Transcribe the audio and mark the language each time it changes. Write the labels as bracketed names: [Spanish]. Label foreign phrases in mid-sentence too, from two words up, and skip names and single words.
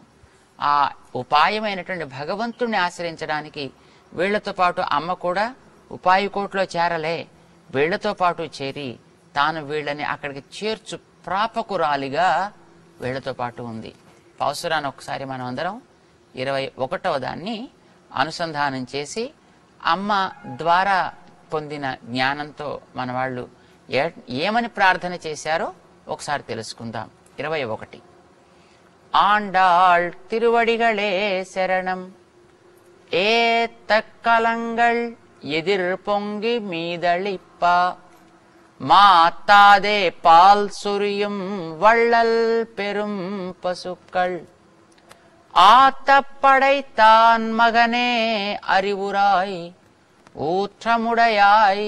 [Telugu] ఆ ఉపాయమైనటువంటి భగవంతుడిని ఆశ్రయించడానికి వీళ్లతో పాటు అమ్మ కూడా ఉపాయకోట్లో చేరలే, వీళ్లతో పాటు చేరి తాను వీళ్ళని అక్కడికి చేర్చు ప్రాపకురాలిగా వీళ్లతో పాటు ఉంది. పాసురాన్ని ఒకసారి మనం అందరం 21వ దాన్ని అనుసంధానం చేసి అమ్మ ద్వారా పొందిన జ్ఞానంతో మన వాళ్ళు ఏమని ప్రార్థన చేశారో ఒకసారి తెలుసుకుందాం. 21. [Tamil] ஆண்டாள் திருவடிகளே சரணம். ஏத்த கலங்கள் எதிர் பொங்கி மீதளிப்பா, மாத்தாதே பால் சொரியும் வள்ளல் பெரும் பசுக்கள், ஆத்த படைத்தான் மகனே அறிவுராய், ஊற்றமுடையாய்